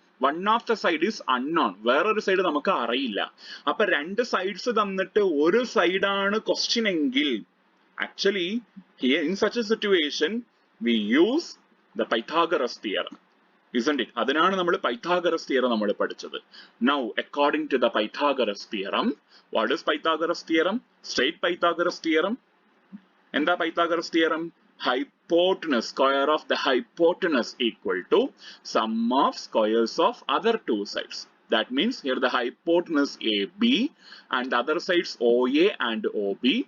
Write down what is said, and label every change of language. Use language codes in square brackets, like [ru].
[en] One of the side is unknown, [ml] വേറൊരു side നമുക്ക് അറിയില്ല. അപ്പൊ രണ്ട് സൈഡ്സ് തന്നിട്ട് ഒരു സൈഡാണ് ക്വസ്റ്റ്യൻ എങ്കിൽ [en] actually here in such a situation we use the Pythagoras theorem, isn't it? [ml] അതിനാണ് നമ്മൾ Pythagoras theorem നമ്മൾ പഠിച്ചത്. [en] Now according to the Pythagoras theorem, what is Pythagoras theorem? Straight Pythagoras theorem. [ml] എന്താ [en] Pythagoras theorem? Hypotenuse, square of the hypotenuse equal to sum of squares of other two sides. That means here the hypotenuse AB and the other sides OA and OB.